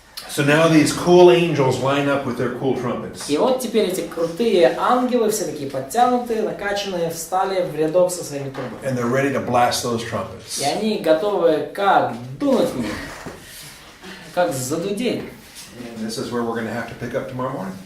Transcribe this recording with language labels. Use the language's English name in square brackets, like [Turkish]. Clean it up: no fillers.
[English] So now these cool angels line up with their cool trumpets. [Russian] И вот теперь эти крутые ангелы, все такие подтянутые, накачанные, встали в рядок со своими трубами. [English] And they're ready to blast those trumpets. [Russian] И они готовы как дунуть в них, как задудеть. [English] And this is where we're going to have to pick up tomorrow morning.